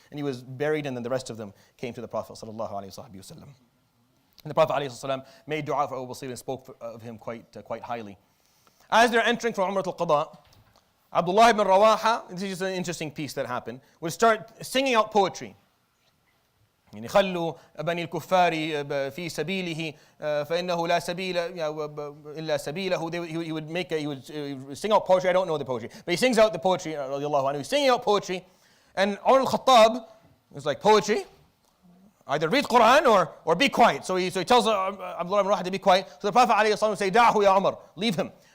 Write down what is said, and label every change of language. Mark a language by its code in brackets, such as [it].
[en] And he was buried, and then the rest of them came to the Prophet sallallahu alayhi wa sallam. And the Prophet ﷺ made dua for Abu Basir and spoke of him quite highly. As they're entering from Umrah al-Qada, Abdullah ibn Rawaha, this is just an interesting piece that happened, would start singing out poetry. [ar] يعني خلوا بني الكفار في سبيله فإنه لا سبيل إلا سبيله. [en] He would sing out poetry. I don't know the poetry, but he sings out the poetry. [ar] رضي الله عنه. [en] He's singing out poetry, and Umar al-Khattab is like, poetry, either read Quran or be quiet. So he tells Abdullah ibn Rawaha to be quiet. So the Prophet ﷺ would say, [ar] دعه يا عمر, [en] leave him.